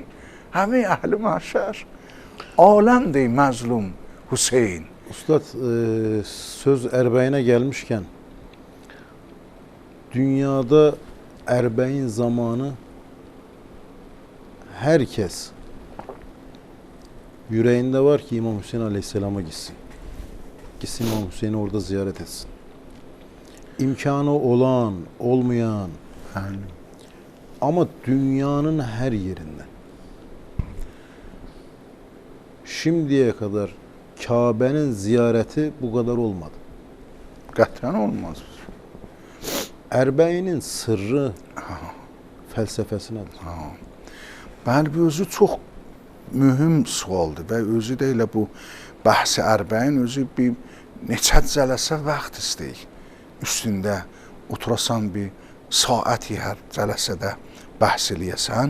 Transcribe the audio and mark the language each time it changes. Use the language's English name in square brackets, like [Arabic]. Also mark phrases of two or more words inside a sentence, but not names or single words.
[Azerbaijani] Həmin əhli məhşər. Aləm deyil, məzlum Hüseyin. Ustad, söz Ərbəinə gəlmişkən, dünyada Ərbəin zamanı hər kəs [Turkish] yüreğinde var ki İmam Hüseyin Aleyhisselam'a gitsin. Gitsin İmam Hüseyin'i orada ziyaret etsin. İmkanı olan, olmayan, ama dünyanın her yerinden. Şimdiye kadar Kabe'nin ziyareti bu kadar olmadı. [Azerbaijani] Qətrən olmaz. Ərbəinin sırrı, fəlsəfəsi nədir? Bəli, bu özü çox mühüm sualdır və özü də elə bu bəhs-i Ərbəin özü bir neçə cələsə vaxt istəyir. Üstündə oturasan bir saati hər cələsədə bəhs eləyəsən.